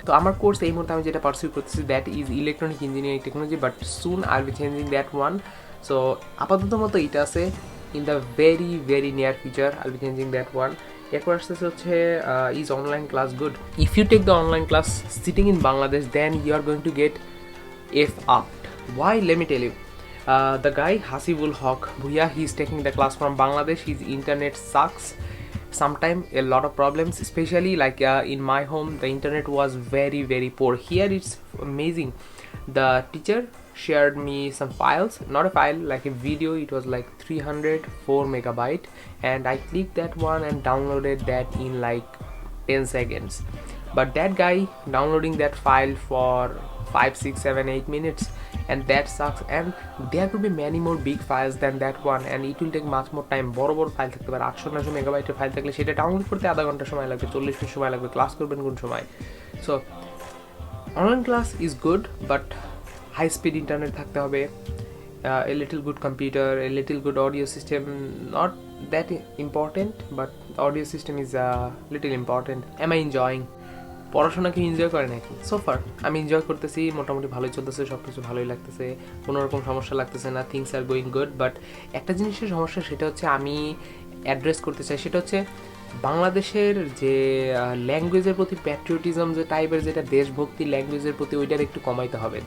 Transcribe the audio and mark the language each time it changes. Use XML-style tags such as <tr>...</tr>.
<bn>তো আমার কোর্স এই মুহূর্তে আমি যেটা পারসিউ করতেছি</bn> <en>That is electronic engineering technology, but soon I will be changing that one. So</en> <bn>আপাতত মতো এইটা আছে,</bn> <en>In the very very near future I will be changing that one.</en> <bn>এরপর আসতেছে হচ্ছে</bn> <en>Is online class good? If you take the online class sitting in Bangladesh then you are going to get effed up. Why? Let me tell you. The guy Hasibul Haq Bhuya, he is taking the class from Bangladesh. His internet sucks. Sometimes a lot of problems, especially like in my home the internet was very very poor. Here it's amazing. The teacher shared me some files, not a file, like a video. It was like 304 megabyte, and I clicked that one and downloaded that in like 10 seconds. But that guy downloading that file for 5, 6, 7, 8 minutes, and that sucks. And there could be many more big files than that one, and it will take much more time.</en> <bn>বড় বড় file থাকতে পারে, 800-900 মেগাবাইটের file থাকলে সেটা download করতে আধা ঘন্টা সময় লাগবে, 40 মিনিট সময় লাগবে। ক্লাস করবেন কোন সময়?</bn> <en>so online class is good, but high speed internet</en> <bn>থাকতে হবে,</bn> <en>a little good computer, a little good audio system. Not that important, but the audio system is a little important. Am I enjoying?</en> <bn>পড়াশোনা কি enjoy করে নাকি? সোফার আমি enjoy করতেছি, মোটামুটি ভালোই চলতেছে, সব কিছু ভালোই লাগতেছে, কোনো রকম সমস্যা লাগতেছে না,</bn> <en>Things are going good.</en> <bn>But একটা জিনিসের সমস্যা, সেটা হচ্ছে আমি অ্যাড্রেস করতে চাই, সেটা হচ্ছে বাংলাদেশের যে ল্যাঙ্গুয়েজের প্রতি প্যাট্রিয়টিজম যে টাইপের, যেটা দেশভক্তি ল্যাঙ্গুয়েজের প্রতি, ওইটার একটু কমাইতে হবে।</bn>